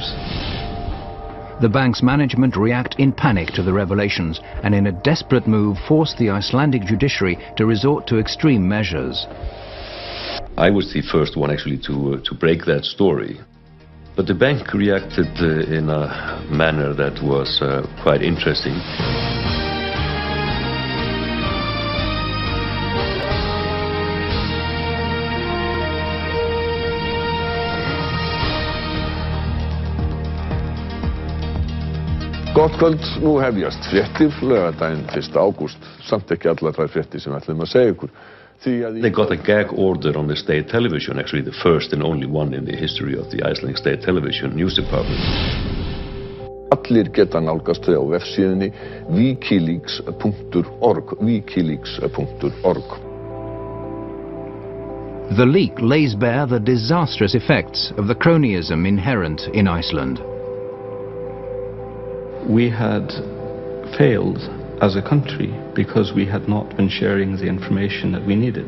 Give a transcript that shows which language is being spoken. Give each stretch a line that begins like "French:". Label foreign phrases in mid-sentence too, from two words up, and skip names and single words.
English: The bank's management react in panic to the revelations and in a desperate move forced the Icelandic judiciary to resort to extreme measures. I was the first one actually to break that story. But the bank reacted in a manner that was quite interesting.
Icelandic: Gott kvöld, nú hefjast fréttir laugardaginn 1. ágúst, samt ekki allar þær fréttir sem ætlum að segja ykkur.
English: They got a gag order on the state television, actually the first and only one in the history of the Icelandic state television news department.
Icelandic: Allir geta nálgast þau á vefsíðunni wikileaks.org, wikileaks.org.
English: The leak lays bare the disastrous effects of the cronyism inherent in Iceland. We had failed as a country because we had not been sharing the information that we needed.